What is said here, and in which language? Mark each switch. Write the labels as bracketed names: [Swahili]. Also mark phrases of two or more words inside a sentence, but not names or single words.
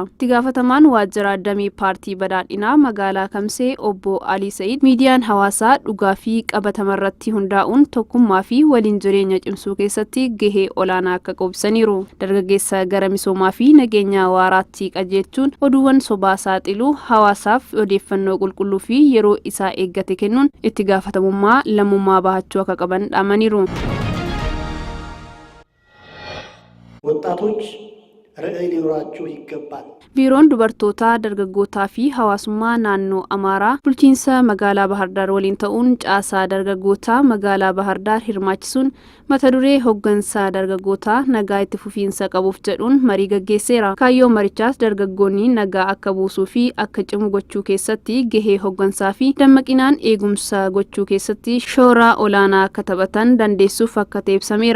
[Oromo] Itti gaafatamaan waajjira damee paartii badhaadhinaa magaalaa Kamisee obbo Alii Sa'iid miidiyaan hawaasaa dhugaa fi qabatamarratti hundaa'uun tokkummaa fi waliin jireenya cimsuu keessatti gahee olaanaa akka qabsaniiru. Dargaggeessa gara misoomaa fi nageenya waaraatti qajeelchuun oduuwwan sobaa saaxiluu hawaasaaf odeeffannoo qulqulluu fi yeroo isaa eeggate kennuun itti gaafatamummaa lammummaa bahachuu akka qaban dhaamaniiru. [Amharic] ወጣቶች ራዕይ ሊኖራቸው ይገባል። [Oromo] ቢሮን dubartoota dargaggootaa fi hawaasummaa naannoo Amaaraa bulchiinsa magaalaa Bahar Dar waliin ta'uun caasaa dargaggootaa magaalaa Bahar Dar hirmaachisuun mata duree hoggansa dargaggootaa nagaa itti fufiinsa qabuuf jedhuun marii gaggeesseera. Kaayyoo marichaas dargaggoonni nagaa akka buusuu fi akka cimu gochuu keessatti gahee hoggansaa fi dammaqinaan eegumsa gochuu keessatti shoora olaanaa akka taphatan dandeessuuf akka ibsameera.